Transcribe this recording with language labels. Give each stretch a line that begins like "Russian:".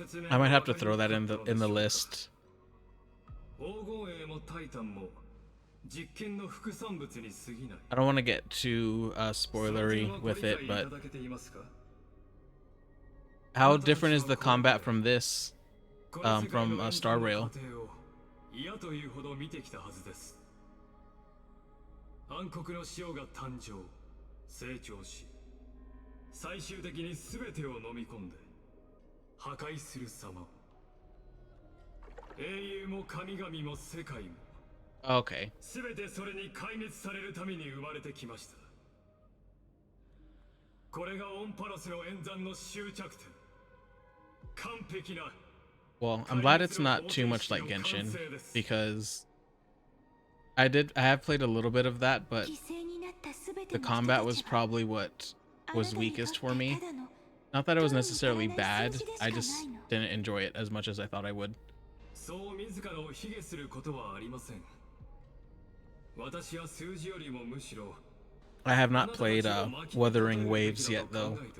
English: I might have to throw that in the list.
Japanese: 黄金栄もタイタンも実験の副産物に過ぎない。
English: I don't want to get too spoilery with it, but how different is the combat from this, from Star Rail?
Japanese: 嫌というほど見てきたはずです。暗黒の潮が誕生、成長し、最終的に全てを飲み込んで破壊する様を。英雄も神々も世界も
English: Okay.
Japanese: 全てそれに壊滅されるために生まれてきました。これがオンパロスの演算の終着点。完璧な。
English: Well, I'm glad it's not too much like Genshin, because I have played a little bit of that, but the combat was probably what was weakest for me. Not that it was necessarily bad, I just didn't enjoy it as much as I thought I would.
Japanese: そう自らを卑下することはありません。私は数字よりもむしろ
English: I have not played Wuthering Waves yet, though.